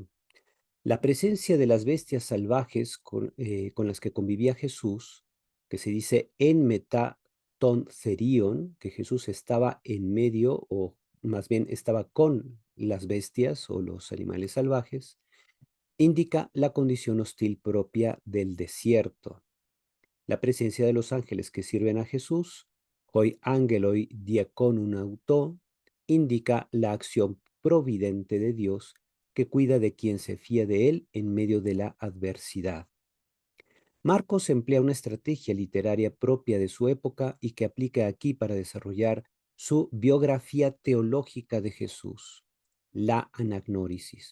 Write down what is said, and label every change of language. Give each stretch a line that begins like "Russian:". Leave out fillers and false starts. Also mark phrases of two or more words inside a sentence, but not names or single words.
Spanish: La presencia de las bestias salvajes con las que convivía Jesús, que se dice en
Greek: μετὰ τῶν θηρίων,
Spanish: que Jesús estaba en medio, o más bien estaba con las bestias o los animales salvajes, indica la condición hostil propia del desierto. La presencia de los ángeles que sirven a Jesús,
Greek: οἱ ἄγγελοι διηκόνουν αὐτῷ,
Spanish: indica la acción providente de Dios que cuida de quien se fía de él en medio de la adversidad. Marcos emplea una estrategia literaria propia de su época y que aplica aquí para desarrollar su biografía teológica de Jesús, la anagnórisis.